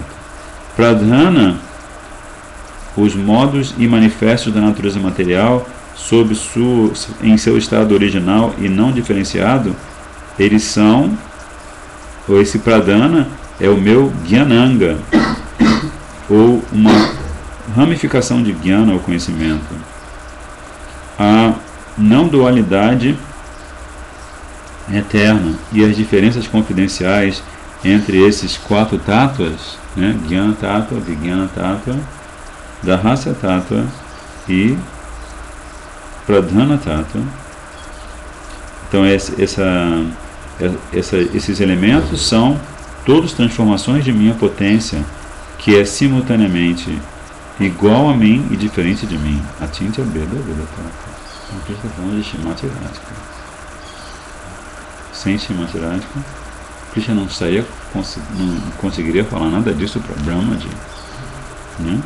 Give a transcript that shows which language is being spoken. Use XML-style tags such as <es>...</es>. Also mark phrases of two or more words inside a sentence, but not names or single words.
<pt>Pradhana, os modos e manifestos da natureza material, em seu estado original e não diferenciado, eles são, ou esse Pradhana é o meu Jnananga, ou uma ramificação de Jnana, o conhecimento. A não dualidade eterna e as diferenças confidenciais entre esses 4 tátuas, né?</pt> <sa>ज्ञान तत्त्व, विज्ञान तत्त्व, रहस्य तत्त्व e प्रधान तत्त्व.</sa> <pt>Então esses elementos são todos transformações de minha potência, que é simultaneamente igual a mim e diferente de mim.</pt> <sa>अचिन्त्य भेद अभेद तत्त्व.</sa> <pt>Então aqui está falando de Shrimati Radhika. Sem Shrimati Radhika, Krishna não conseguiria falar nada disso para Brahmaji, né?</pt>